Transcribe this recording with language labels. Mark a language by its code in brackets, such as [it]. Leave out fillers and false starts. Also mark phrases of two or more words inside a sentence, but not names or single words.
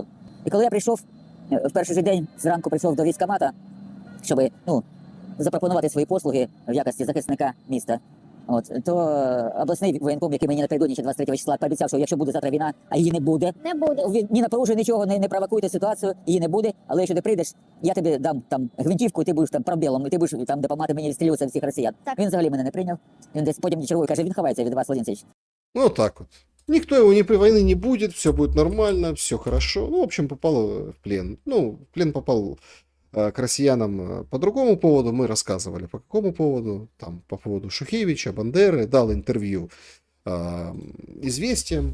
[uk] І коли я прийшов, в перший же день, зранку прийшов до військкомата, щоб, запропонувати свої послуги в якості захисника міста, то обласний воєнком, який мені напередодні ще 23 числа пообіцяв, що якщо буде завтра війна, а її не буде. Не буде. Він ні напоружує нічого, не провокуйте ситуацію, її не буде. Але якщо ти прийдеш, я тобі дам там гвинтівку, і ти будеш там пробілом, і ти будеш там допомагати мені відстрілюватися від всіх росіян. Так. Він взагалі мене не прийняв. Він десь потім чергує, каже, він ховається від вас, Владимир Сергійович. [ru] Вот так вот. Никто его войны не будет, все будет нормально, все хорошо. В общем, попал в плен. В плен попал к россиянам по другому поводу, мы рассказывали по какому поводу, там по поводу Шухевича, Бандеры, дал интервью «Известиям».